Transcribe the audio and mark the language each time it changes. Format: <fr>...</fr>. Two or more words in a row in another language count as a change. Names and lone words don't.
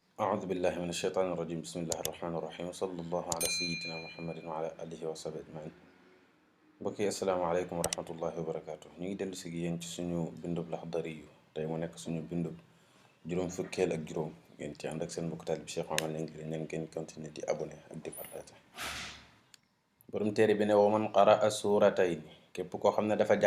<ar>أعوذ بالله من الشيطان الرجيم بسم الله الرحمن الرحيم وصلى الله على سيدنا محمد وعلى آله وصحبه أجمعين</ar> <wo>mbokk yi</wo> <ar>السلام عليكم ورحمة الله وبركاته</ar> <wo>ñu ngi dellu si yéen ci suñu bindub Laxdari yu tey mu nekk suñu bindub juróom fukkeel ak juróom ngeen ci ànd ak seen mbokk taalibe Cheikh Omar Ñaŋ ngeen continuer di abonné ak di partage borom téere bi ne</wo> <ar>ومن قرأ سورتين</ar> <wo>képp koo xam ne dafa</wo>